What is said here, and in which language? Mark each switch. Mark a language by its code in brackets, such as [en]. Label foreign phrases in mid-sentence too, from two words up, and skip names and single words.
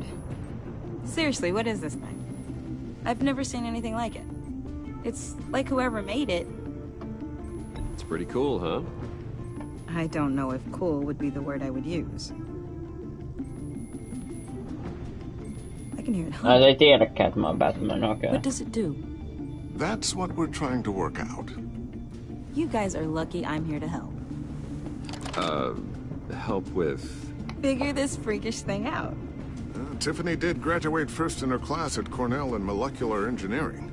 [en] Seriously, what is this thing? I've never seen anything like it. It's like whoever made it. It's pretty cool, huh? I don't know if cool would be the word I would use. I can hear it. [fi] Ei tiedäkään, että mä oon Batman, okay. [en] What does it do? That's what we're trying to work out. You guys are lucky I'm here to help. Help with... Figure this freakish thing out. Tiffany did graduate first in her class at Cornell in molecular engineering.